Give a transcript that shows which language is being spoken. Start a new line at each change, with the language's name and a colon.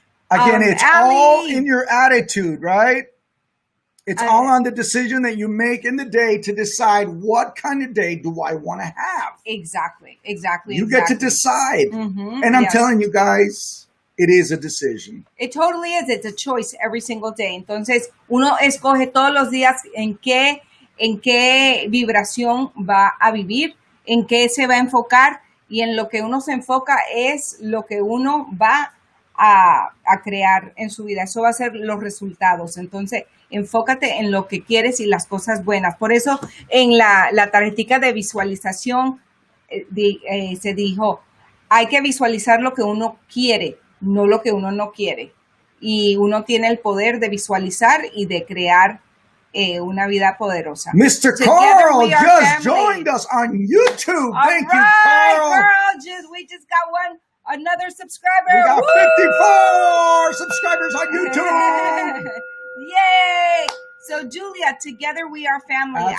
English: Again, it's all in your attitude, right? It's all on the decision that you make in the day to decide what kind of day do I want to have. Exactly. You get to decide. Mm-hmm. And I'm telling you guys, it is a decision. It totally is. It's a choice every single day.
Spanish: Entonces, uno escoge todos los días en qué vibración va a vivir, en qué se va a enfocar, y en lo que uno se enfoca es lo que uno va a crear en su vida. Eso va a ser los resultados. Entonces, enfócate en lo que quieres y las cosas buenas. Por eso, en la tarjetica de visualización se dijo, hay que visualizar lo que uno quiere, no lo que uno no quiere. Y uno tiene el poder de visualizar y de crear una vida poderosa.
English: Mr. Carl just joined us on YouTube. Thank you, Carl. We just got another subscriber. We got 54 subscribers on YouTube. Yay! So, Julia, together we are family.